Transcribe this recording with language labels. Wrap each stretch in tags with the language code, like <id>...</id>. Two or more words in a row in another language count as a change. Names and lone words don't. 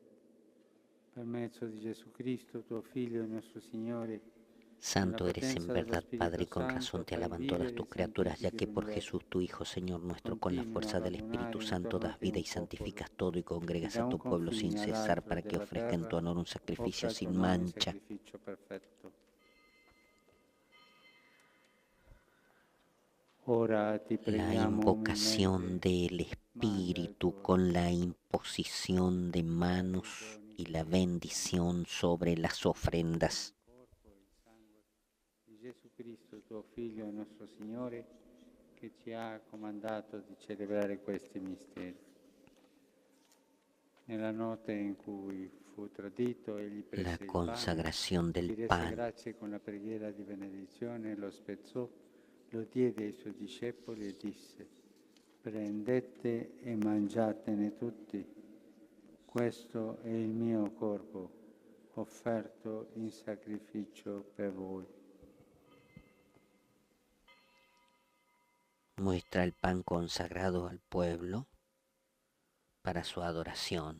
<it>Per mezzo di Gesù Cristo, tuo Figlio e nostro Signore.</it> <es>Santo eres en verdad, Padre, y con razón te alaban todas tus criaturas, ya que por Jesús, tu Hijo, Señor nuestro, con la fuerza del Espíritu Santo das vida y santificas todo y congregas a tu pueblo sin cesar para que ofrezca en tu honor un sacrificio sin mancha. La invocación del Espíritu con la imposición de manos y la bendición sobre las ofrendas.</es> <it>Gesù Cristo, tuo Figlio e nostro Signore, che ci ha comandato di celebrare questi misteri. Nella notte in cui fu tradito, egli prese</it> <es>La</es> <it>il pane,</it> <es>consagración</es> <it>ti</it> <es>del</es> <it>rese</it> <es>pan,</es> <it>grazie con la preghiera di benedizione, lo spezzò, lo diede ai suoi discepoli e disse: prendete e mangiatene tutti, questo è il mio corpo, offerto in sacrificio per voi.</it> <es>muestra el pan consagrado al pueblo para su adoración.</es>